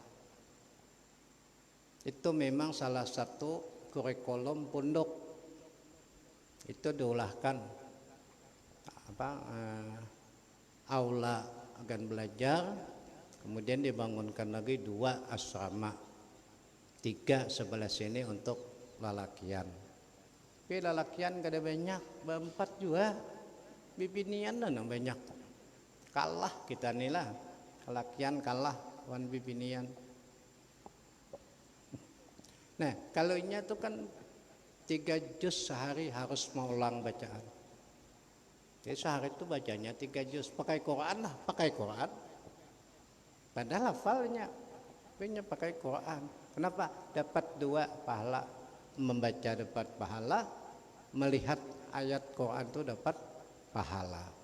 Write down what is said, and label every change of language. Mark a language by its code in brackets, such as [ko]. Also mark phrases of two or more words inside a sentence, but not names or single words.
[id] Itu memang salah satu kurikulum pondok. [bjn] Itu diulahkan aula akan belajar, kemudian dibangunkan lagi 2 asrama, 3 sebelah sini untuk lalakian. Tapi lalakian kada banyak, 4 juga. Bibinian dan banyak, kalah kita inilah, lalakian kalah wan bibinian. [id] Nah kalau ini tuh kan 3 juz sehari harus mengulang bacaan. Jadi sehari itu bacanya 3 juz, pakai Quran lah, pakai Quran. Padahal hafalnya, punya pakai Quran. Kenapa? Dapat 2 pahala, membaca dapat pahala, melihat ayat Quran itu dapat pahala.